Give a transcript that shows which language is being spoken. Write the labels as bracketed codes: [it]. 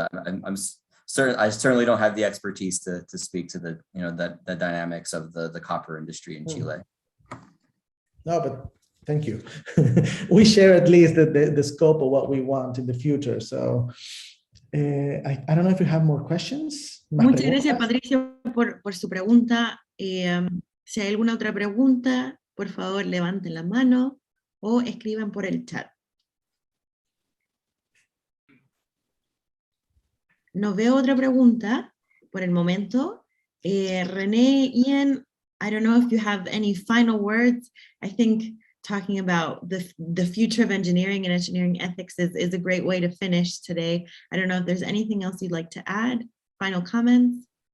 [en] But I certainly don't have the expertise to speak to the dynamics of the copper industry in Chile. No, but thank you. We share at least the scope of what we want in the future. So I don't know if you have more questions. [es] Muchas gracias, Patricio, por su pregunta. Si hay alguna otra pregunta, por favor, levanten la mano o escriban por el chat. No veo otra pregunta por el momento. [en] René, Ian, I don't know if you have any final words. I think talking about the future of engineering and engineering ethics is a great way to finish today. I don't know if there's anything else you'd like to add. Final comments?